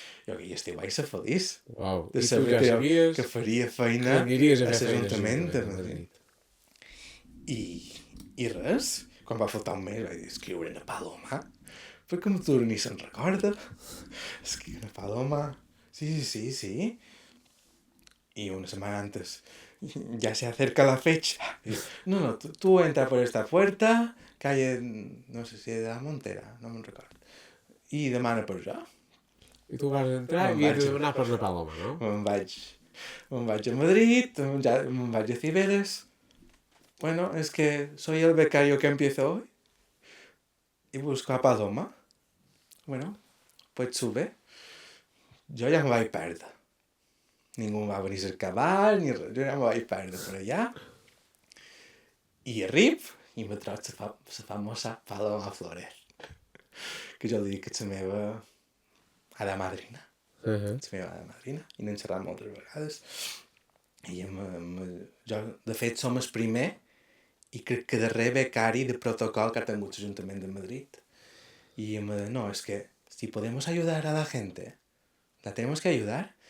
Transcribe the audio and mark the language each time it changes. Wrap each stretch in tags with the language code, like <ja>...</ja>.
<ca>Jo aquell estiu vaig ser feliç. Uau. De I tu saber ja sabies que faria feina que aniries a a fer feina a l'Ajuntament de l'Ajuntament de Madrid. I res, quan va faltar un mes vaig escriure a Paloma, perquè no tu ni se'n recorda. Escriure a Paloma, sí.</ca> <es>Y una semana antes, ya se acerca la fecha. Y, no, tú entra por esta puerta, calle, no sé si de la Montera,</es> <ca>no me'n recordo. I demana per jo. I tu vas entrar i havies de demanar per la Paloma, no? Me'n vaig a Madrid, me'n vaig a Cibeles.</ca> <es>Bueno, es que soy el becario que empiezo hoy. Y busco a Paloma. Bueno, pues sube.</es> <ca>Jo ja em vaig perdre. Ningú va venir a cercar ni res. Jo ja em vaig perdre per allà. I arrib i me trobo la famosa Paloma Flores. Que jo li dic que és la meva hada madrina. La meva hada madrina. I n'hem xerrat moltes vegades. I jo, de fet, som el primer i crec que darrer becari de protocol que ha tingut l'Ajuntament de Madrid.</ca> <es>Y me dice, no, es que si podemos ayudar a la gente, la tenemos que ayudar.</es>